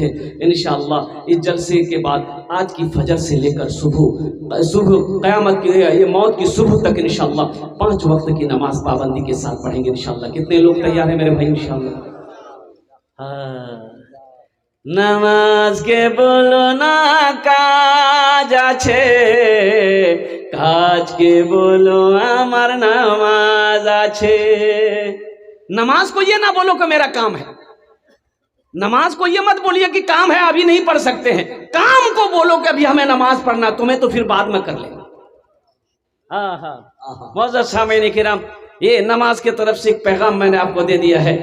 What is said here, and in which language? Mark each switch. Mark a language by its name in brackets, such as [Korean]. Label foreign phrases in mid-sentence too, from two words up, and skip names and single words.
[Urdu] انشاءاللہ اس جلسے کے بعد آج کی فجر سے لے کر صبح قیامت کی یہ موت کی صبح تک انشاءاللہ 5 وقت کی نماز پابندی کے ساتھ پڑھیں گے انشاءاللہ. کتنے لوگ تیار ہیں میرے بھائی انشاءاللہ؟ [Bangla] নামাজ কে বলো না কাজ আছে কাজ কে বলো আমার নামাজ আছে. [Urdu] نماز کو یہ نہ بولو کہ میرا کام ہے، نماز کو یہ مت بولیے کہ کام ہے ابھی نہیں پڑھ سکتے ہیں، کام کو بولو کہ ابھی ہمیں نماز پڑھنا، تمہیں تو پھر بعد میں کر لیں. معزز سامعین کرام یہ نماز کی طرف سے ایک پیغام میں نے آپ کو دے دیا ہے.